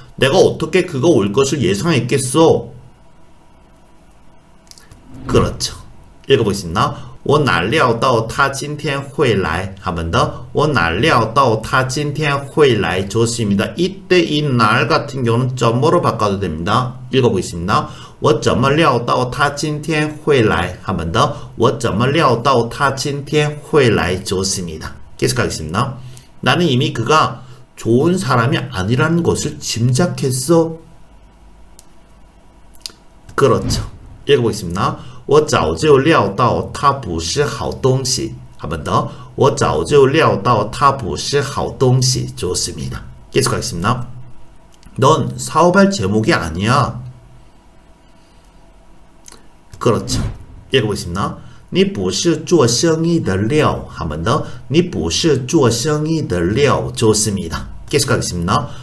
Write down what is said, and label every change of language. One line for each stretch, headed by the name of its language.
Korean: 내가 어떻게 그거 올 것을 예상했겠어? 그렇죠. 읽어보겠습니다.
Chinese: 我哪料到他今天会来.
Korean: 한 번 더.
Chinese: 我哪料到他今天会来.
Korean: 좋습니다. 이때 이 날 같은 경우는 점으로 바꿔도 됩니다. 읽어보겠습니다.
Chinese: 我怎么料到他今天会来.
Korean: 한 번 더.
Chinese: 我怎么料到他今天会来.
Korean: 좋습니다. 계속하겠습니다. 나는 이미 그가 좋은 사람이 아니라는 것을 짐작했어. 그렇죠. 읽어보겠습니다.
Chinese: 我早就料到他不是好东西.
Korean: 한 번 더.
Chinese: 我早就料到他不是好东西.
Korean: 좋습니다. 계속하겠습니다. 넌 사업할 제목이 아니야. 그렇죠. 읽어보겠습니다.
Chinese: 你不是做生意的料.
Korean: 한 번 더.
Chinese: 你不是做生意的料.
Korean: 좋습니다. 계속하겠습니다.